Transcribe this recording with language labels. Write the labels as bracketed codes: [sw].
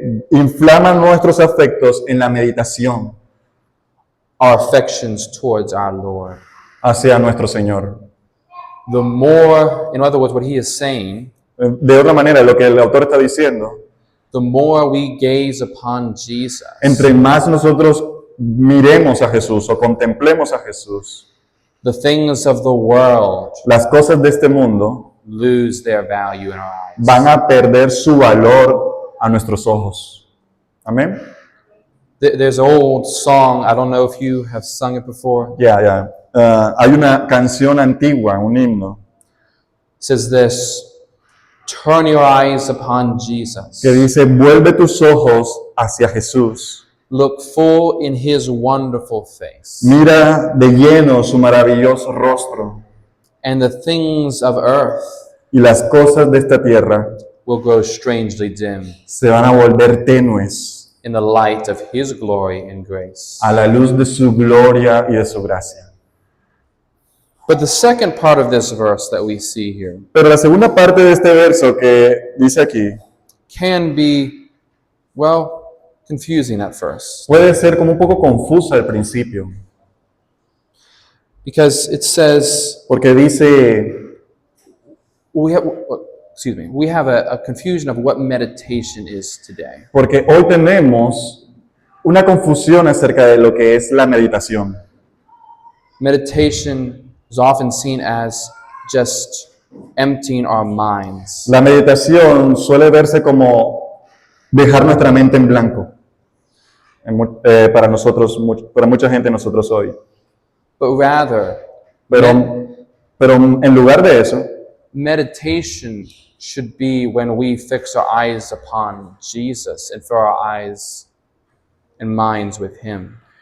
[es] inflaman nuestros afectos en la meditación [en] our affections towards our Lord. [es] hacia nuestro Señor. [en] The more, in other words, what he is saying, [es] De otra manera, lo que el autor está diciendo, [en] the more we gaze upon Jesus, [es] entre más nosotros miremos a Jesús o contemplemos a Jesús, [en] the things of the world [es] las cosas de este mundo [en] lose their value in our eyes. [es] van a perder su valor a nuestros ojos. Amén. [en] There's an old song, I don't know if you have sung it before. [es] Ya. Hay una canción antigua, un himno, [en] It says this: turn your eyes upon Jesus. [es] que dice: vuelve tus ojos hacia Jesús. [en] Look full in his wonderful face, [es] Mira de lleno su maravilloso rostro, [en] and the things of earth [es] y las cosas de esta tierra [en] will grow strangely dim [es] se van a volver tenues [en] in the light of his glory and grace. [es] a la luz de su gloria y de su gracia. [en] But the second part of this verse that we see here [es] Pero la segunda parte de este verso que dice aquí [en] can be, well, confusing at first, [es] puede ser como un poco confusa al principio, [en] because it says [es] porque dice, [en] we have a confusion of what meditation is today. [es] porque hoy tenemos una confusión acerca de lo que es la meditación. [en] Meditation is often seen as just emptying our minds. [es] La meditación suele verse como dejar nuestra mente en blanco. Para nosotros, para mucha gente nosotros hoy. [en] But rather, [es] Pero en lugar de eso, [en] meditation should be when we fix our eyes upon Jesus and fill our eyes and minds with Him.